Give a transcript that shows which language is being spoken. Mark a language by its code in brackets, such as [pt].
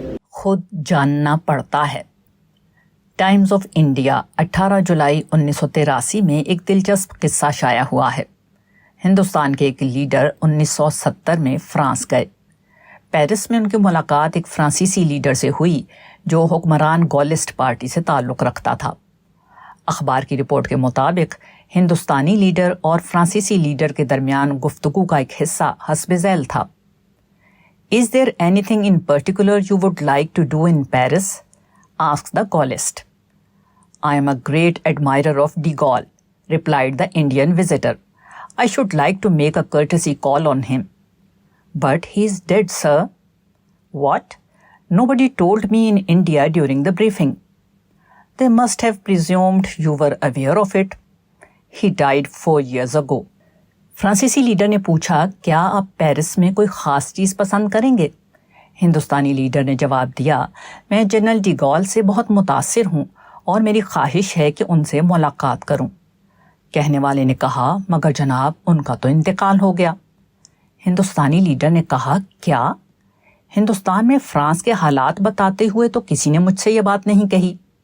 [ur] خود جاننا پڑتا ہے۔ ٹائمز آف انڈیا 18 جولائی 1983 میں ایک دلچسپ قصہ شائع ہوا ہے۔ ہندوستان کے ایک لیڈر 1970 میں فرانس گئے۔ پیرس میں ان کی ملاقات ایک فرانسیسی لیڈر سے ہوئی جو حکمران گولسٹ پارٹی سے تعلق رکھتا تھا۔ اخبار کی رپورٹ کے مطابق ہندوستانی لیڈر اور فرانسیسی لیڈر کے درمیان گفتگو کا ایک حصہ حسب ذیل تھا۔ [en] "Is there anything in particular you would like to do in Paris?" asked the Gaullist. "I am a great admirer of de Gaulle," replied the Indian visitor. "I should like to make a courtesy call on him." "But he is dead, sir." "What? Nobody told me in India during the briefing." "They must have presumed you were aware of it. He died 4 years ago." [ur] فرانسیسی leader نے پوچھا، کیا آپ Paris میں کوئی خاص چیز پسند کریں گے؟ ہندوستانی لیڈر نے جواب دیا، میں جنرل ڈی گال سے بہت متاثر ہوں اور میری خواہش ہے کہ ان سے ملاقات کروں۔ کہنے والے نے کہا، مگر جناب ان کا تو انتقال ہو گیا۔ ہندوستانی لیڈر نے کہا، کیا؟ ہندوستان میں فرانس کے حالات بتاتے ہوئے تو کسی نے مجھ سے یہ بات نہیں کہی۔